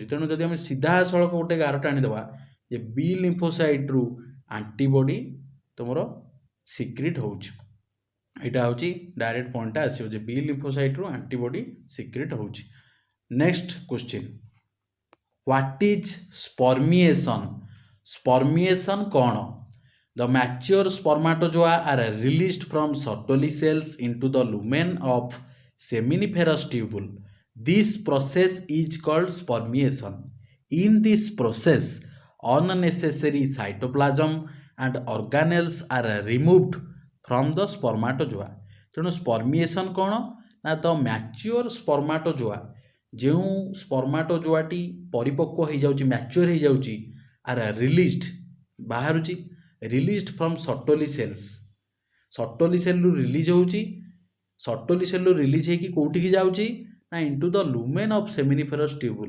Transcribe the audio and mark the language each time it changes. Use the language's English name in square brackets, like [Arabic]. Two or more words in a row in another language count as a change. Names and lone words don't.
[Odia] ତେଣୁ ଯଦି ଆମେ ସିଧାସଳଖ ଗୋଟେ ଗାରଟା ଆଣିଦେବା ଯେ ବି ଲିମ୍ଫୋସାଇଟ୍ରୁ ଆଣ୍ଟିବଡ଼ି ତୁମର ସିକ୍ରେଟ୍ ହେଉଛି, ଏଇଟା ହେଉଛି [English] direct point [Odia] ଆସିବ ଯେ ବି ଲିମ୍ଫୋସାଇଟ୍ରୁ ଆଣ୍ଟିବଡ଼ି ସିକ୍ରେଟ୍ ହେଉଛି। [English] next question, what is spermiation? [Odia] ସ୍ପର୍ମିଏସନ୍ କ'ଣ? [English] The mature spermatozoa are released from Sertoli cells into the lumen of seminiferous tubule. This process is called spermiation. In this process, unnecessary cytoplasm and organelles are removed from the spermatozoa. [Odia] ତେଣୁ ସ୍ପର୍ମିଏସନ୍ କ'ଣ ନା ତ [English] mature spermatozoa, [Odia] ଯେଉଁ ସ୍ପର୍ମାଟୋଜୋଆଟି ପରିପକ୍ୱ ହେଇଯାଉଛି ମ୍ୟାଚ୍ୟୁଅର ହେଇଯାଉଛି [English] are released [Odia] ବାହାରୁଛି, [English] released from Sertoli cells. [Odia] ସର୍ଟୋଲି ସେଲ୍ରୁ ରିଲିଜ୍ ହେଉଛି, ସର୍ଟୋଲି ସେଲ୍ରୁ ରିଲିଜ୍ ହେଇକି କେଉଁଠିକି ଯାଉଛି ନା [English] into the lumen of seminiferous tubule.